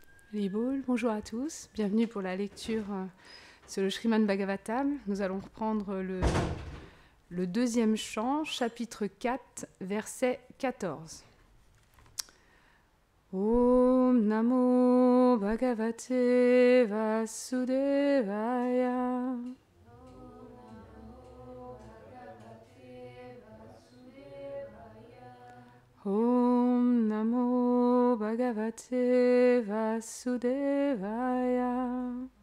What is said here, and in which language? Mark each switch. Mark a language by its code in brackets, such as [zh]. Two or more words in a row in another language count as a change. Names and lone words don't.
[fr] Haribol, bonjour à tous, bienvenue pour la lecture sur le Srimad Bhagavatam. Nous allons reprendre le deuxième chant, chapitre 4, verset 14. [sa] Om Namo Bhagavate Vasudevaya. Om Namo Bhagavate Vasudevaya.